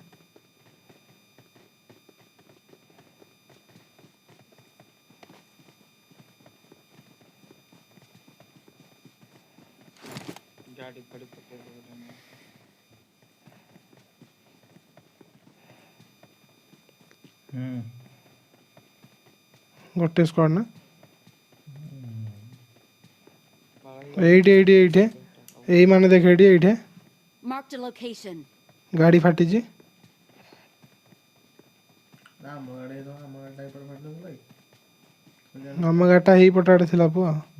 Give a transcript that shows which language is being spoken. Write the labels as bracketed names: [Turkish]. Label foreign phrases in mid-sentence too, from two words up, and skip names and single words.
[Odia] ଗାଡ଼ି ଫାଡ଼ି ପକେଇ ଦେଲେଣି। ଗୋଟେ ସ୍କ୍ୱାଡ୍ ନା? ବାଳା ଏଇଠି ଏଇ ମାନେ ଦେଖ ଏଇଠି [English] Marked a location. [Odia] ଗାଡ଼ି ଫାଟିଛି। ଆମ ଗାଡ଼ି ତ ଆମ ଗାଡ଼ିଟା ଏପଟେ ଫାଟିନଥିଲା କି? ଆମ ଗାଡ଼ିଟା ହେଇ ପଟ ଆଡ଼େ ଥିଲା ପୁଅ।